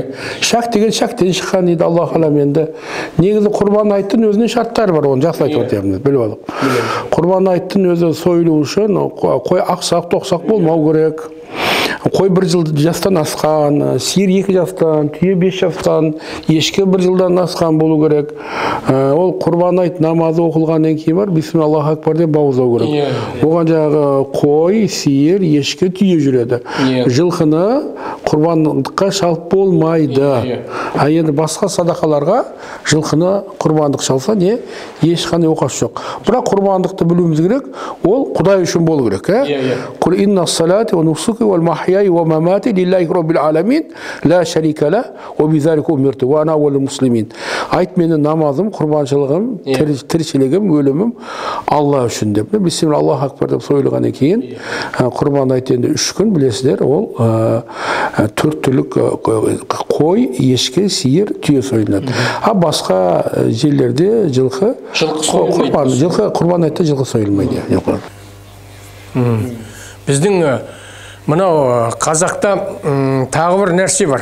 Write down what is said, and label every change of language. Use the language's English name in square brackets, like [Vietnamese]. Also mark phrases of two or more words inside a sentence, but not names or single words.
[Kazakh] Шак деген шактен шыққан дейді, [Arabic] الله أعلم [Kazakh] енді. Негізі құрбан айттың өзінің шарттары бар, оны жақсы айтып отырмын, біліп алып. Құрбан айттың өзі сойылу үшін қой ақсақ, тоқсақ болмау керек. Қой 1 жыл жастан асқан, сиыр 2 жастан, түйе 5 жастан, ешкі 1 жылдан асқан болу керек. Ол құрбан айт намазы оқылғаннан кейін бар, [Arabic] بسم الله الله أكبر [Kazakh] деп бауыздау керек. Оған жаңағы қой, сиыр, ешкі, түйе жүреді. Жылқыны құрбандыққа шалып болмайды. Енді басқа садақаларға жылқыны құрбандық шалса не? Ешқандай оқасы жоқ. Бірақ құрбандықты білуіміз керек, ол Құдай үшін болу керек. [Arabic] قل إن صلاتي ونسكي ومحياي ومماتي لله رب العالمين لا شريك له وبذلك أمرت وأنا أول المسلمين. [Kazakh] Айт, менің намазым, құрбаншылығым, тіршілігім, өлімім Алла үшін деп. [Arabic] بسم الله الله أكبر [Kazakh] деп сойылғаннан кейін құрбан айт енді 3 күн білесіздер, ол 4 түрлік қой, ешкі, сиыр, түйе сойылады. Басқа жерлерде жылқы құрбан айтта жылқы сойылмайды. Біздің мынау қазақта тағы бір нәрсе бар.